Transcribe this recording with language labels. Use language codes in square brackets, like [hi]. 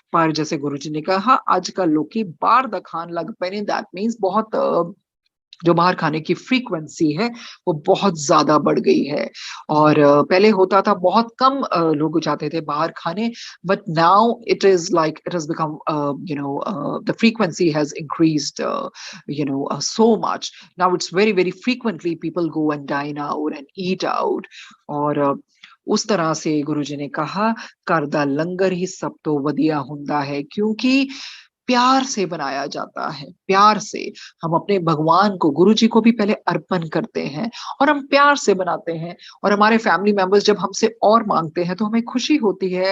[hi] पर जैसे गुरु जी ने कहा [pa] आजकल लोकी बाहर दा खान लग पए ने, [hi] दैट मीन्स बहुत जो बाहर खाने की फ्रीक्वेंसी है वो बहुत ज्यादा बढ़ गई है। और पहले होता था बहुत कम लोग जाते थे बाहर खाने, [en] But now it has become the frequency has increased so much. Now it's very very frequently people go and dine out and eat out। [hi] और उस तरह से गुरुजी ने कहा [pa] घर दा लंगर ही सब तो वधिया हुंदा है [hi] क्योंकि प्यार से बनाया जाता है। प्यार से हम अपने भगवान को गुरु जी को भी पहले अर्पण करते हैं और हम प्यार से बनाते हैं। और हमारे फैमिली मेंबर्स जब हमसे और मांगते हैं तो हमें खुशी होती है।